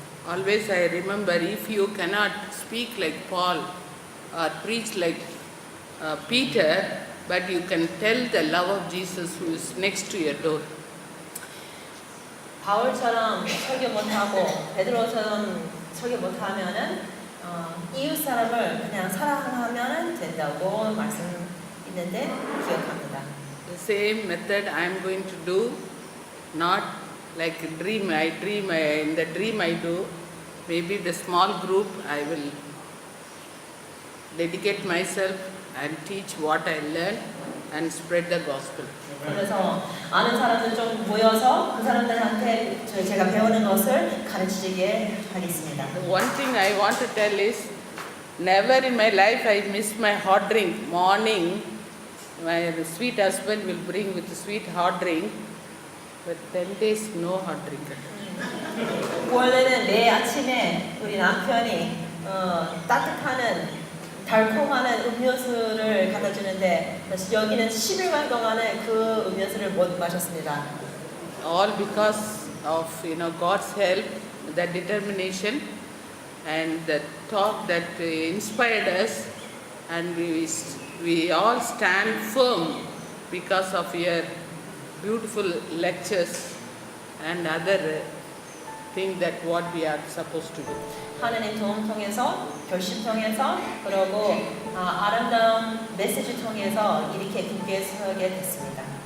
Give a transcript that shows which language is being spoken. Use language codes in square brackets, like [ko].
[en] Always I remember, if you cannot speak like Paul or preach like Peter, but you can tell the love of Jesus who is next to your door. [ko] 바울처럼 설교 못하고 베드로처럼 설교 못하면은 이웃 사람을 그냥 사랑하면 된다고 말씀 있는데 기억합니다. [en] The same method I am going to do, not like a dream. In the dream I do. Maybe the small group I will dedicate myself and teach what I learned and spread the gospel. [ko] 그래서 아는 사람들 좀 모여서 그 사람들한테 제가 배우는 것을 가르치게 하겠습니다. [en] The one thing I want to tell is, never in my life I miss my hot drink. Morning, my sweet husband will bring with a sweet hot drink, but 10 days no hot drink. [ko] 원래는 매 아침에 우리 남편이 따뜻한 달콤한 음료수를 갖다 주는데 여기는 10일간 동안에 그 음료수를 못 마셨습니다. [en] All because of God's help, the determination, and the talk that inspired us, and we all stand firm because of your beautiful lectures and other thing that what we are supposed to do. [ko] 하나님 도움 통해서, 결심 통해서, 그리고 아름다운 메시지 통해서 이렇게 굳게 서게 됐습니다.